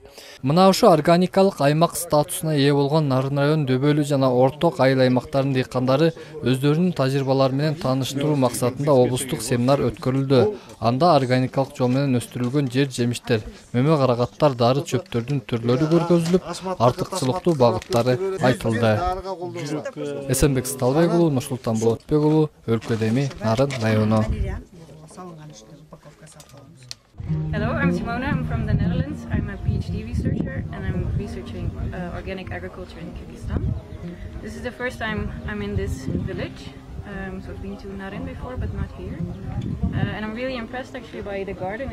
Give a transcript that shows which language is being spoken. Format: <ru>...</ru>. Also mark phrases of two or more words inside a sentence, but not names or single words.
<ky>Мына ушу органикалык аймак статусуна ээ болгон Нарын район Дөбөлү жана Орток айыл аймактарынын дыйкандары өздөрүнүн тажрыйбалары менен тааныштыруу максатында облустук семинар өткөрүлдү. Анда органикалык жол менен өстүрүлгөн жер жемиштер, мөмө карагаттар, дары чөптөрдүн түрлөрү көргөзүлүп, артыкчылыктуу багыттары айтылды. Эсенбек Сталбек уулу, Нурсултан Болотбек уулу, Өлкө Деми, Нарын району.</ky> <en>Hello, I'm Simona. I'm from the Netherlands. I'm a PhD researcher and I'm researching organic agriculture in Kyrgyzstan. This is the first time I'm in this village. So I've been to Naren before, but not here. And I'm really impressed actually by the garden.</en>